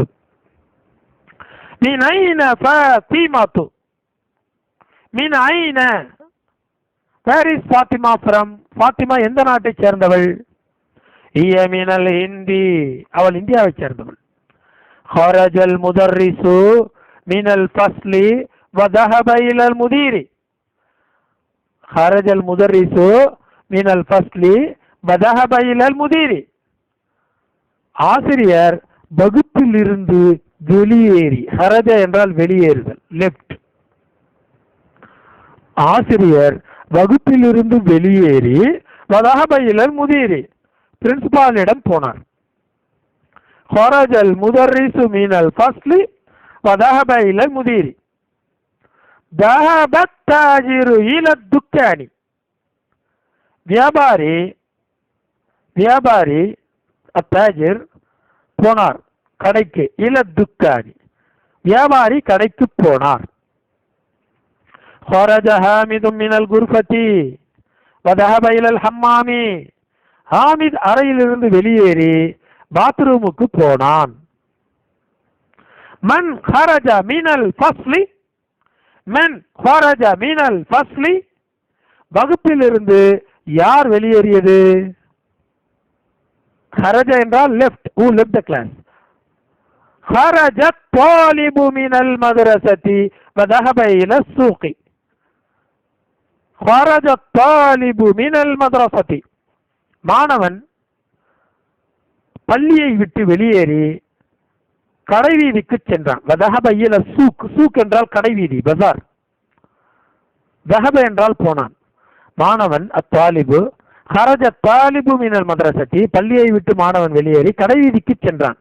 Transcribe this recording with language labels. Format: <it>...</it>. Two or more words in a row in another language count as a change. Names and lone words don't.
<ar>من أين فاطمة من أين</ar> <en>where is Fatima from Fatima</en> <ta>எந்த நாட்டை சேர்ந்தவள்?</ta> <ar>هي من الهند</ar> <ta>அவள் இந்தியாவை சேர்ந்தவள்.</ta> <ar>خرج المدرس من الفصل وذهب إلى المدير خرج المدرس من الفصل وذهب إلى المدير.</ar> <ta>ஆசிரியர் வகுப்பில் இருந்து வெளியேறி, ஹரஜ என்றால் வெளியேறுதல், லெஃப்ட். ஆசிரியர் வகுப்பில் இருந்து வெளியேறி</ta> <ar>وذهب إلى المدير</ar> <ta>பிரின்சிபாலிடம் போனார்.</ta> <ar>خرج المدرس من الفصل وذهب إلى المدير. ذهب التاجر إلى الدكان வியாபாரி அத்தாஜிர்</ar> <ta>போனார் கடைக்கு.</ta> <ar>إلى الدكان</ar> <ta>வியாபாரி கடைக்கு போனார்.</ta> <ar>خرج حامد من الغرفة وذهب إلى الحمام</ar> <ta>ஹாமித் அறையிலிருந்து வெளியேறி பாத்ரூமுக்கு போனான்.</ta> <ar>மன் خرج من الفصل மன் خرج من الفصل</ar> <ta>வகுப்பிலிருந்து யார் வெளியேறியது?</ta> <en>خرج என்றால் left, who left the class.</en> <ar>خرج الطالب من المدرسة وذهب إلى السوق. خرج الطالب من المدرسة</ar> <ta>மாணவன் பள்ளியை விட்டு வெளியேறி கடைவீதிக்கு சென்றான்.</ta> <ar>وذهب إلى السوق,</ar> <ta>சூக் என்றால் கடைவீதி, பஜார். தஹப என்றால் போனான். மாணவன்</ta> <ar>الطالب خرج طالب من المدرسة</ar> <ta>பள்ளியை விட்டு மாணவன் வெளியேறி கடைவீதிக்கு சென்றான்.</ta>